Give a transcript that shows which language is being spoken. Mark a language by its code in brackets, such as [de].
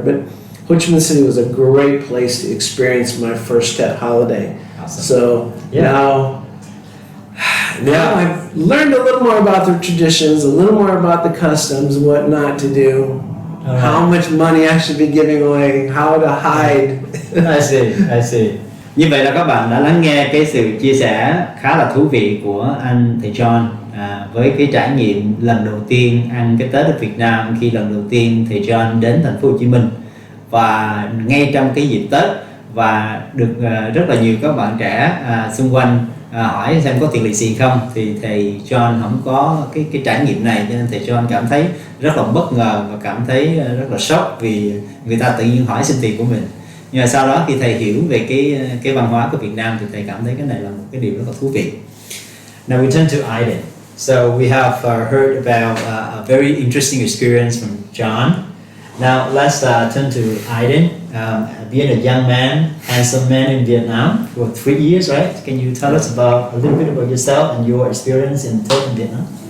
[en] But Ho Chi Minh City was a great place to experience my first Tet holiday. Awesome. So now I've learned a little more about the traditions, a little more about the customs, what not to do. how much money I should be giving away, how to hide. I see. [vi] Như vậy là các bạn đã lắng nghe cái sự chia sẻ khá là thú vị của anh thầy John với cái trải nghiệm lần đầu tiên ăn cái Tết ở Việt Nam khi lần đầu tiên thầy John đến thành phố Hồ Chí Minh, và ngay trong cái dịp Tết, và được rất là nhiều các bạn trẻ xung quanh hỏi xem có tiền lì xì không, thì thầy John không có cái trải nghiệm này, cho nên thầy John cảm thấy rất là bất ngờ và cảm thấy rất là sốc vì người ta tự nhiên hỏi xin tiền của mình. Nhưng mà sau đó khi thầy hiểu về cái văn hóa của Việt Nam thì thầy cảm thấy cái này là một cái điều rất là thú vị. [en] Now we turn to Aiden. So we have heard about a very interesting experience from John. Now let's turn to Aiden. Being a young man, handsome man in Vietnam for 3 years, right? Can you tell us about a little bit about yourself and your experience in Vietnam?